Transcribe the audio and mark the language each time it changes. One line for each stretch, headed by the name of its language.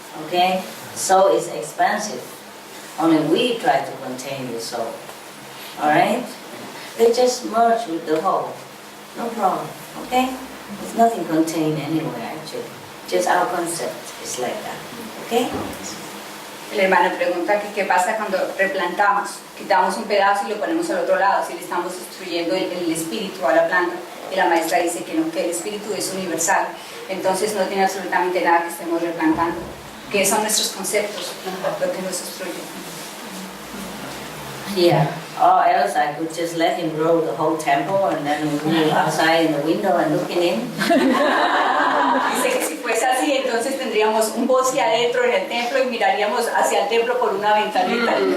English: Okay? Soul is expansive. Only we try to contain the soul. Alright? They just merge with the whole. No problem. Okay? There's nothing contained anywhere actually. Just our concept is like that. Okay?
Spanish: El hermano pregunta que qué pasa cuando replantamos, quitamos un pedazo y lo ponemos al otro lado, si le estamos destruyendo el espíritu a la planta. Y la maestra dice que no, que el espíritu es universal, entonces no tiene absolutamente nada que estemos replantando, que son nuestros conceptos lo que nos destruye.
English: Yeah, or else I could just let him grow the whole temple and then we move outside in the window and looking in.
Spanish: Dice que si fuese así, entonces tendríamos un bosque adentro en el templo y miraríamos hacia el templo por una ventanita.